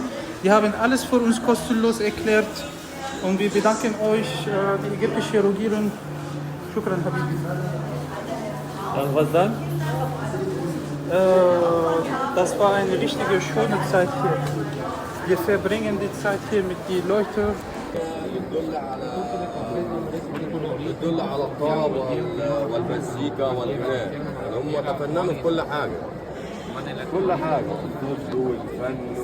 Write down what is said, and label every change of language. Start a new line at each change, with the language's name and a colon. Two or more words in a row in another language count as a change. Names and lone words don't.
German: Die haben alles für uns kostenlos erklärt. Und wir bedanken euch, die ägyptische Regierung.
Arabic: شكرا، حبيبي.
German: Was dann? Das war eine richtige schöne Zeit hier. Wir verbringen die Zeit hier mit den Leuten.
Arabic: يدل على الطرب والمزيكا والغناء، يعني هم تفننوا في كل حاجه، كل حاجه، الطب والفن